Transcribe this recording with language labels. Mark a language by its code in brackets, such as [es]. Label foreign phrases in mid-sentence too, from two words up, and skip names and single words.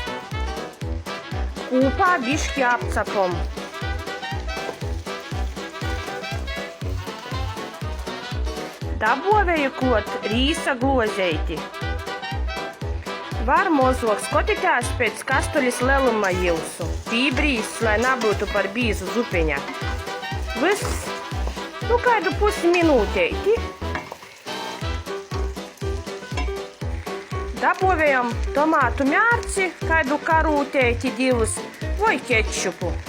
[ltg] Kūpā bišķi apcepam. Dabovēju klot rīsa glozeiti. Var mozuok skotitās pēc kastulis leluma jūsu. Pībrīs, lai nebūtu par bīzu zupeņa. Viss, kādu pusi minūteiti. Dabovējam tomātu mērci, kādu karūteiti divus, vai kečupu.